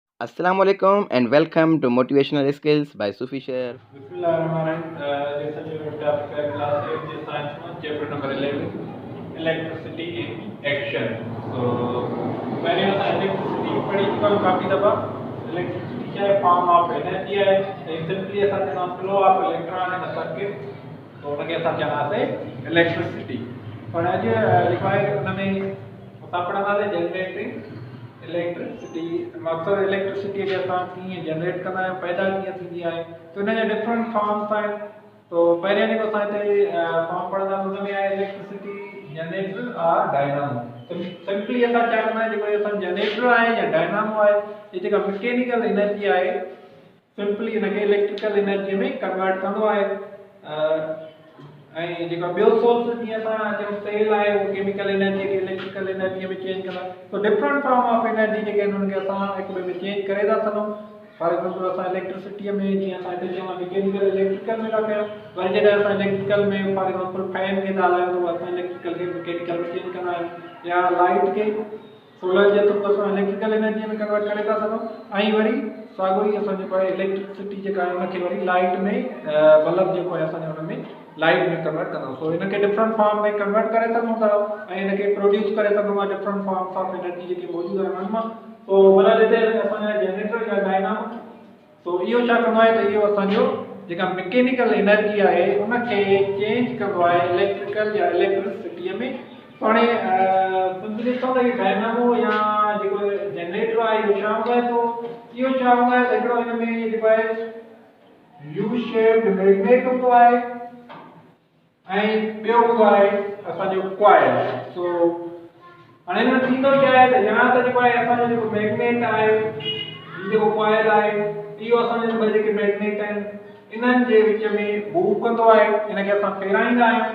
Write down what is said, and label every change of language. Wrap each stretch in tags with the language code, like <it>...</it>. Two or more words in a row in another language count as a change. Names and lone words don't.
<ar>السلام عليكم</ar> <en>and welcome to Motivational Skills by Sufi Sher.</en> <sd>Bismillahirrahmanirrahim. जैसा जो टॉपिक है क्लास 8 जे साइंस में</sd> <en>chapter number</en> <sd>11</sd> <en>electricity in action.</en> <hi>तो मैंने असां इलेक्ट्रिसिटी पढ़ी चुका हूं काफ़ी दफ़ा।</hi> <sd>इलेक्ट्रिसिटी क्या है?</sd> <en>form of energy</en> <sd>है। सिंपली असां चवंदा</sd> <en>flow of electron in a circuit,</en> <sd>तो उनखे असां चवंदासीं इलेक्ट्रिसिटी। पर अॼु जेको आहे उन में असां पढ़ंदासीं</sd> <en>generating electricity.</en> <sd>मकसद इलेक्ट्रिसिटी खे असां कीअं जनरेट कंदा आहियूं, पैदा कीअं थींदी आहे, तो इन जा</sd> <en>different forms</en> <sd>आहिनि। तो पहिरियों जेको असां हिते फॉर्म पढ़ंदासीं हुन में आहे</sd> <en>electricity generator</en> <sd>और डायनामो। तो सिंपली असां छा कंदा आहियूं, जेको असां जनरेटर आहे या डायनामो आहे, ये जेका</sd> <en>mechanical energy</en> <sd>आहे सिंपली हिनखे</sd> <en>electrical energy</en> <sd>में कन्वर्ट कंदो आहे। ऐं जेका ॿियो सोर्स जीअं असां चऊं सेल आहे, उहो</sd> <en>chemical energy</en> <sd>खे</sd> <en>electrical energy</en> <sd>में चेंज कंदा। तो</sd> <en>different form of energy</en> <sd>जेके आहिनि उनखे असां हिक ॿिए में चेंज करे था सघूं।</sd> <en>for example</en> <sd>असां इलेक्ट्रिसिटीअ में जीअं असां हिते चऊं</sd> <en>mechanical electrical</en> <sd>में था कयूं, वरी जॾहिं असां इलेक्ट्रिकल में</sd> <en>for example fan</en> <sd>खे था हलायूं तो असां इलेक्ट्रिकल खे मैकेनिकल में चेंज कंदा आहियूं, या लाइट खे सोलर जे थ्रू असां</sd> <en>electrical energy</en> <sd>में कन्वर्ट करे था सघूं। ऐं वरी साॻियो ई असां जेको आहे इलेक्ट्रिसिटी जेका आहे उनखे वरी लाइट में बल्ब जेको आहे असांजे हुन में लाइट में कन्वर्ट कंदा। सो इनखे</sd> <en>different form</en> <sd>में कन्वर्ट करे सघूं था ऐं इनखे प्रोड्यूस करे सघूं था</sd> <en>different forms of energy</en> <sd>जेके मौजूदु आहिनि उन मां। तो बराबरि हिते असांजा जनरेटर या डायनामो, तो इहो छा कंदो आहे त इहो असांजो जेका</sd> <en>mechanical energy</en> <sd>आहे उनखे चेंज कंदो आहे इलेक्ट्रिकल या इलेक्ट्रिसिटीअ में। पाणे सिंपली ॾिसूं त डायनामो या जेको जनरेटर आहे इहो छा हूंदो आहे, तो इहो छा हूंदो आहे त हिकिड़ो हिन में जेको आहे</sd> <en>U shaped magnet</en> <sd>हूंदो आहे ऐं ॿियो हूंदो आहे असांजो कॉइल। सो हाणे हिन में थींदो छा आहे त या त जेको आहे असांजो जेको मैग्नेट आहे, हीउ जेको कॉइल आहे, इहो असांजे ॿ जेके मैग्नेट आहिनि इन्हनि जे विच में मूव कंदो आहे, इनखे असां फेराईंदा आहियूं।</sd>